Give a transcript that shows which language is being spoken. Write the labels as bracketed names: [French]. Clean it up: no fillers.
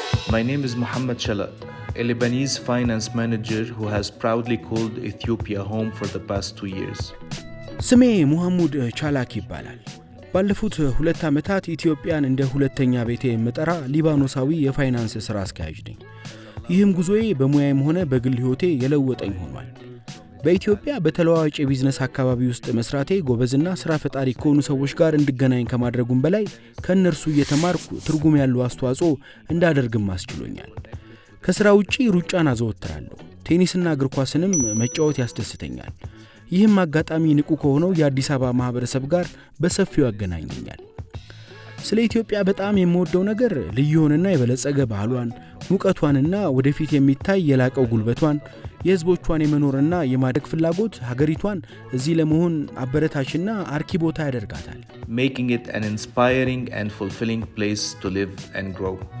[English] My name is Mohammed Shala, a Lebanese finance manager who has proudly called Ethiopia home for the past 2 years. [Amharic] ስሜ ሙሐሙድ ቻላክ ይባላል። ባለፉት 2 ዓመታት ኢትዮጵያን እንደ ሁለተኛ ቤቴ የምጠራ ሊባኖሳዊ የፋይናንስ ስራ አስኪያጅ ነኝ። ይህም ጉዞዬ በሙያዬም ሆነ በግል ህይወቴ የለወጠኝ ሆኗል። በኢትዮጵያ በተለዋዋጭ የቢዝነስ አካባቢ ውስጥ መስራቴ ጎበዝና ስራ ፈጣሪ ከሆኑ ሰዎች ጋር እንድገናኝ ከማድረጉም በላይ ከነርሱ እየተማርኩ ትርጉም ያለው አስተዋጽኦ እንዳደርግም አስችሎኛል። ከስራ ውጪ ሩጫን አዘወትራለሁ። ቴኒስና እግር ኳስንም መጫወት ያስደስተኛል። ይህም አጋጣሚ ንቁ ከሆነው የአዲስ አበባ ማህበረሰብ ጋር በሰፊው ያገናኘኛል። ስለ ኢትዮጵያ በጣም የምወደው ነገር ልዩ የሆነና የበለጸገ ባህሏን፣ ሙቀቷንና ወደፊት የሚታይ የላቀው ጉልበቷን፣ የህዝቦቿን የመኖርና የማደግ ፍላጎት ሀገሪቷን እዚህ ለመሆን አበረታችና አርኪ ቦታ ያደርጋታል። [English] Making it an inspiring and fulfilling place to live and grow.